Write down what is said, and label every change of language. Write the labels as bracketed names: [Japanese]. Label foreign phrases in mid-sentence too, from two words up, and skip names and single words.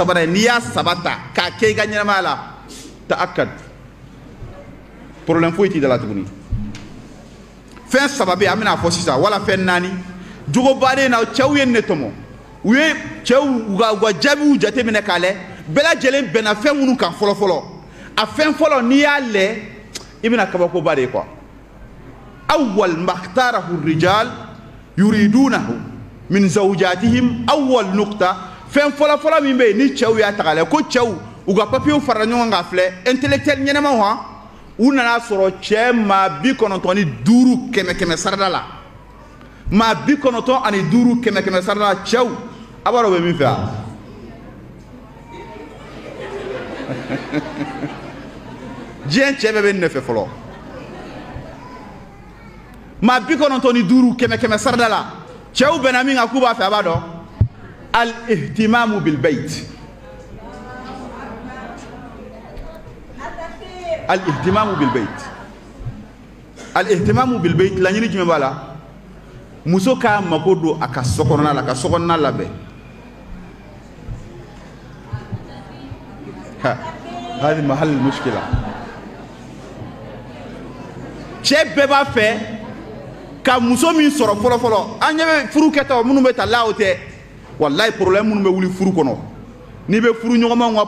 [Bambara] sabanan n'i y'a saba ta k'a kɛ i ka ɲɛnamaya la ta'akkad problème foyi t'i da la tuguni fɛn saba bɛ yen an bɛna fɔ sisan wala fɛn naani jogo baden na cɛw ye ne tɔmɔ u ye cɛw u ka jaabiw jateminɛ k'a lajɛ bɛɛ lajɛlen bɛnna fɛn minnu kan fɔlɔ fɔlɔ a fɛn fɔlɔ n'i y'a lajɛ i bɛna kabakoba de ye quoi [Arabic] أول ما اختاره الرجال يريدونه من زوجاتهم أول نقطة [Bambara] fɛn fɔlɔ fɔlɔ min bɛ yen ni cɛw y'a ta k'a lajɛ ko cɛw u ka papier fara ɲɔgɔn kan filɛ intellectuel ɲɛnamaw han u nana sɔrɔ cɛ maa 95 kɛmɛ sarada la maa 95 kɛmɛ sarada la cɛw a b'a dɔn u bɛ min fɛ wa diɲɛ cɛ bɛɛ bɛ nin de fɛ fɔlɔ maa 95 kɛmɛ sarada la cɛw bɛnna min kan k'u b'a fɛ a b'a dɔn [Arabic] الاهتمام بالبيت الاهتمام بالبيت الاهتمام بالبيت [Bambara] al-ihtimamu bil bayt laɲini jumɛn b'a la muso k'a mako don a ka sokɔnɔna la ka sokɔnɔna labɛn [Arabic] هذي محل مشكلة [Bambara] cɛ bɛɛ b'a fɛ ka muso min sɔrɔ fɔlɔ fɔlɔ an ɲɛ bɛ furu kɛtaw minnu bɛ ta la o tɛ wallahi problème minnu bɛ wuli furu kɔnɔ n'i bɛ furu ɲɔgɔnmaw ka